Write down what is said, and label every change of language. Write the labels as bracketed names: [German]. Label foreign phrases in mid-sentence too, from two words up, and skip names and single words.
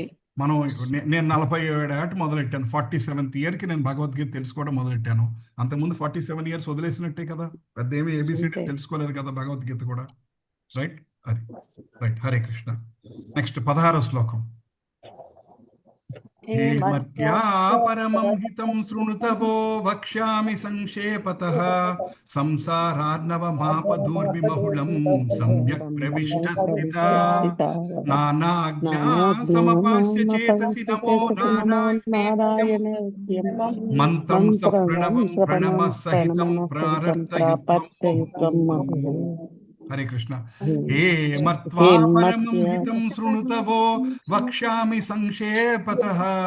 [Telugu] నేను 47 ఏట మొదలెట్టాను, 47th ఇయర్కి నేను భగవద్గీత తెలుసుకోవడం మొదలెట్టాను. అంతకుముందు 47 years వదిలేసినట్టే కదా, పెద్ద ఏమి ఏబిసిడి తెలుసుకోలేదు కదా భగవద్గీత కూడా. రైట్, అది రైట్. హరే కృష్ణ. నెక్స్ట్ 16వ శ్లోకం. [Sanskrit] हे मर्त्या परमं हितं शृणुतवो वक्ष्यामि संक्षेपतः संसारार्णवमापदूर्विमहुलं सम्यक् प्रविष्टस्थिता नानाज्ञा समपास्य चेतसि नमो नारायणेत्यं मंत्रं सप्रणवं प्रणमः सहितं प्रारब्धयुक्तं हरे कृष्ण हे मत्वा परमं हितं शृणुतवो वक्ष्यामि संक्षेपतः